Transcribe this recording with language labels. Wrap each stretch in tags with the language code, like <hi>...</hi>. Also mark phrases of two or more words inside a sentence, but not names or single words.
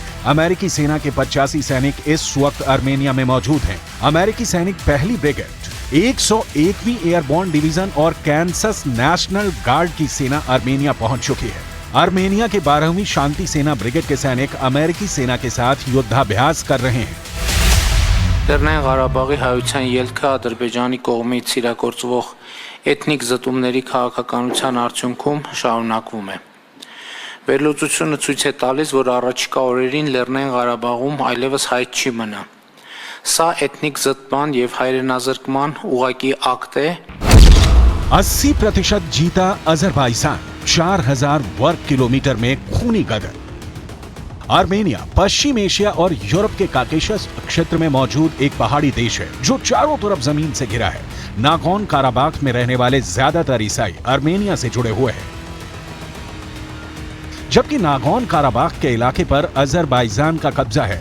<hi>अमेरिकी सेना के 85 सैनिक इस वक्त आर्मेनिया में मौजूद हैं। अमेरिकी सैनिक पहली ब्रिगेड, 101वीं एयरबोर्न डिवीजन और कैंसस नेशनल गार्ड की सेना आर्मेनिया पहुंच चुकी है। आर्मेनिया के 12वीं शांति सेना ब्रिगेड के सैनिक अमेरिकी सेना के साथ युद्धाभ्यास कर रहे हैं।</hi> <hy>Լեռնային Ղարաբաղի հայության ելքը Ադրբեջանի կողմից իրագործվող էթնիկ զտումների քաղաքականության արդյունքում շարունակվում է։ Վերլուծությունը ցույց է տալիս, որ առաջիկա օրերին Լեռնային Ղարաբաղում այլևս հայտ չի մնա։ Սա էթնիկ զտման եւ հայրենազրկման ուղղակի ակտ է։</hy> <hi>80% जीता अजरबैजान, 4000 वर्ग किलोमीटर में खूनी गदर। आर्मेनिया पश्चिम एशिया और यूरोप के काकेशस क्षेत्र में मौजूद एक पहाड़ी देश है जो चारों तरफ जमीन से घिरा है। नागोर्नो काराबाख में रहने वाले ज्यादातर ईसाई आर्मेनिया से जुड़े हुए हैं, जबकि नागोर्नो काराबाख के इलाके पर अजरबैजान का कब्जा है।</hi>